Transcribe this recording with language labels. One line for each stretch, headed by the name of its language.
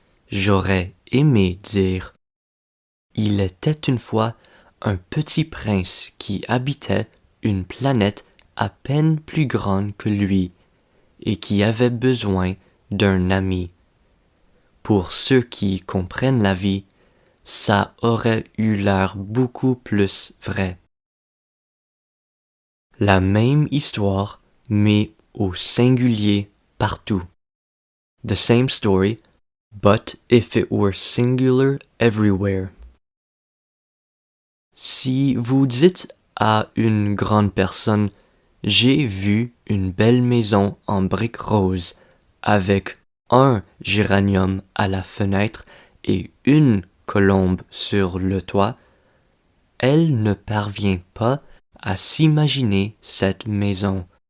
French: J'aurais aimé dire « Il était une fois un petit prince qui habitait une planète à peine plus grande que lui et qui avait besoin d'un ami. » Pour ceux qui comprennent la vie, ça aurait eu l'air beaucoup plus vrai. La même histoire, mais au singulier partout.
English: The same story, but if it were singular everywhere.
French: Si vous dites à une grande personne « J'ai vu une belle maison en briques roses avec un géranium à la fenêtre et une colombe sur le toit », elle ne parvient pas à s'imaginer cette maison.